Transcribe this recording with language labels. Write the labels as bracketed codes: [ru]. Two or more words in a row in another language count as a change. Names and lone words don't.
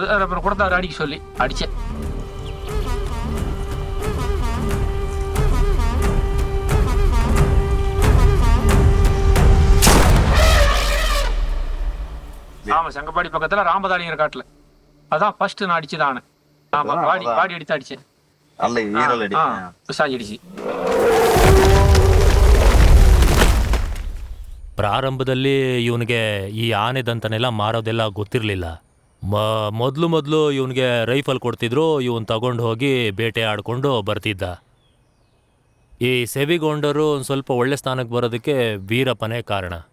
[ta] அப்புறம் கொடுத்தாரு அடிக்க சொல்லி அடித்தேன். ஆமா, சங்கப்பாடி பக்கத்துல ராமதாளிங்கிற காட்டுல. அதான் ஃபர்ஸ்ட் நான் அடிச்சதானே. ஆமா, பாடி அடித்து அடிச்சேன். பிசாஜி அடிச்சு. [kn] ಪ್ರಾರಂಭದಲ್ಲಿ ಇವನಿಗೆ ಈ ಆನೆ ದಂತನೆಲ್ಲ ಮಾರೋದೆಲ್ಲ ಗೊತ್ತಿರಲಿಲ್ಲ. ಮೊದಲು ಇವನಿಗೆ ರೈಫಲ್ ಕೊಡ್ತಿದ್ರು, ಇವನ್ ತಗೊಂಡು ಹೋಗಿ ಬೇಟೆ ಆಡ್ಕೊಂಡು ಬರ್ತಿದ್ದ. ಈ ಸೆವಿಗೊಂಡರು ಒಂದು ಸ್ವಲ್ಪ ಒಳ್ಳೆ ಸ್ಥಾನಕ್ಕೆ ಬರೋದಕ್ಕೆ ವೀರಪ್ಪನೇ ಕಾರಣ.